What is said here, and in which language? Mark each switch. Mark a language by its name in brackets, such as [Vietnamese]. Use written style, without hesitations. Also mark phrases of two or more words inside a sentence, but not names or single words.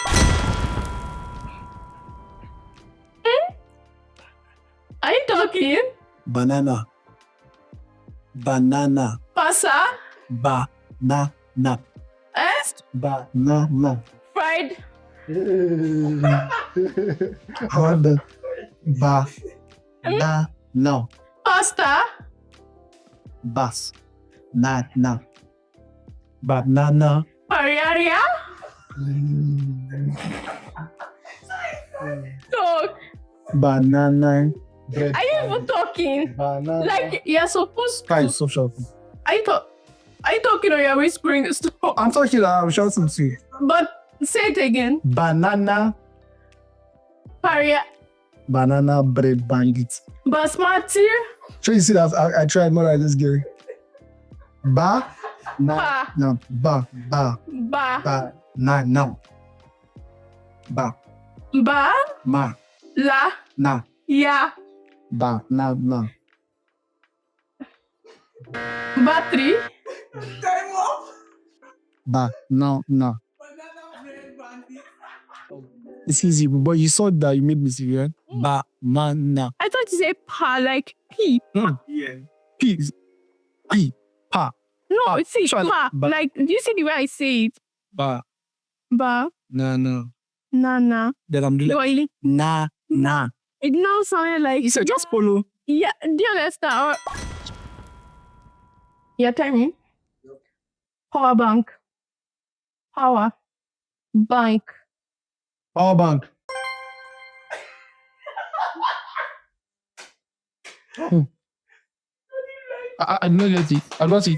[English] Are you talking? Banana. Banana. Pasta? Banana. Est? Banana. Fried? I want that. Banana. Pasta? Bas. Na. Banana. Pariaria? Talk. Banana. Bread. Are you even talking? Banana. Like you're supposed to. Stop shouting. Are you talking or you're whispering this stuff? I'm talking. I'm shouting to you. But say it again. Banana. Paria. Banana bread bandit. Basmati. So you see that I tried more like this girl. Pa. Na. Ba. Ba. Na. Ba. Ba. Ma. La. Na. Ya. Ba. Na. Battery. Time up. Ba. Na. Banana bread bandit. It's easy, but you saw that you made mistake, right? Ba. Na. I thought you said pa like P. Yeah. Peas. P. Pa. No, Pa. it's Sure, pa. ba- Like, do you see the way I say it? Ba. Ba. Na. Na. Then I'm doing like, Really? na. It now sounded like. You said just follow. Yeah, do you understand? Yeah, tell me. Power bank. Power. Bank. Power bank. I know get it. I got it.